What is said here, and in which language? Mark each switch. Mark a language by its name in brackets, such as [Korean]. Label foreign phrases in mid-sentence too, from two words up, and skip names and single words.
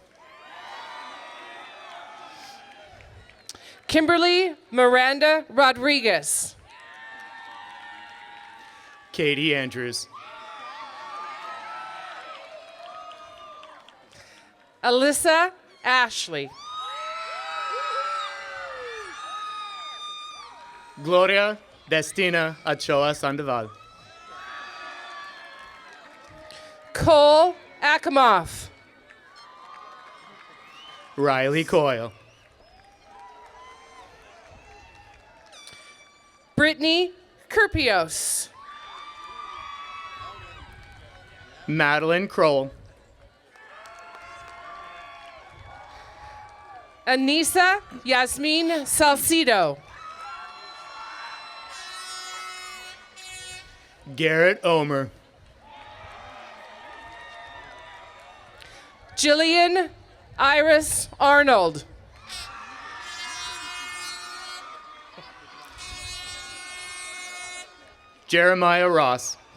[English] Kimberly Miranda Rodriguez. Katie Andrews. Alyssa Ashley. Gloria Destina Ochoa Sandoval. Cole Akamoff. Riley Coyle. Brittany Kurpios. Madeline Kroll. Anissa Yasmin Salcido. Garrett Omer. Jillian Iris Arnold. Jeremiah Ross.